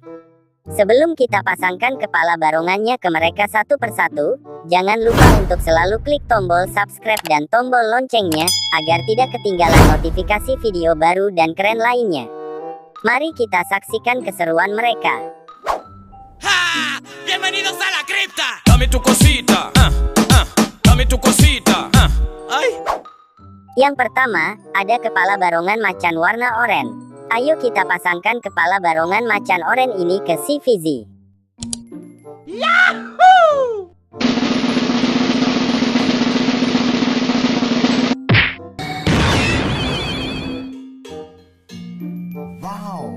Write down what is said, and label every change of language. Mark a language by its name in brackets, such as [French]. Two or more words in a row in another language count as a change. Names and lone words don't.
[Indonesian] Sebelum kita pasangkan kepala barongannya ke mereka satu persatu, jangan lupa untuk selalu klik tombol subscribe dan tombol loncengnya, agar tidak ketinggalan notifikasi video baru dan keren lainnya. Mari kita saksikan keseruan mereka. ¡Ja! [Spanish] ¡Bienvenidos a la cripta! Dame tu cosita, dame tu cosita, ¡ay! [Indonesian] Yang pertama, ada kepala barongan macan warna oranye. Ayo kita pasangkan kepala barongan macan oranye ini ke si Fizi. Yahoo! Wow!